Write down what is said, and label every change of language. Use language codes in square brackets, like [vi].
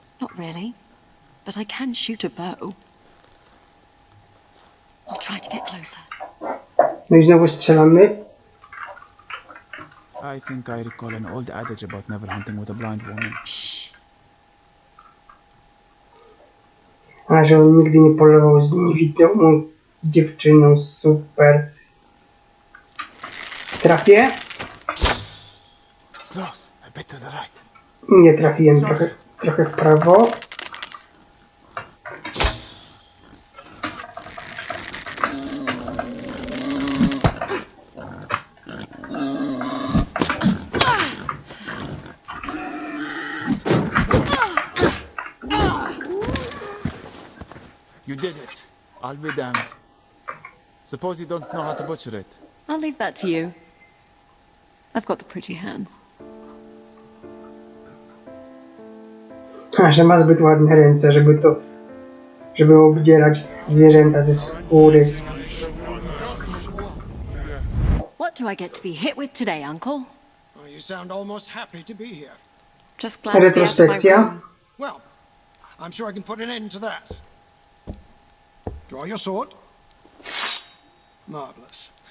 [en] Not really, but I can shoot a bow. I'll try to get closer. [pl] No i znowu strzelamy. [en] I think I recall an old adage about never hunting with a blind woman. Shh. [pl] A, że on nigdy nie polował z niewidomą dziewczyną. Super. Trafię? [en] Close. A bit to the right. [pl] Nie trafiłem. Trochę w prawo. [en] You did it. I'll be damned. Suppose you don't know how to butcher it. I'll leave that to you. I've got the pretty hands. [pl] A, że ma zbyt ładne ręce, żeby obdzierać zwierzęta ze skóry. [en] What do I get to be hit with today, Uncle? Oh, you sound almost happy to be here. Just glad to be out of my [pl] Retrospekcja. [en] room. Well, I'm sure I can put an end to that. Draw your sword. Marvelous.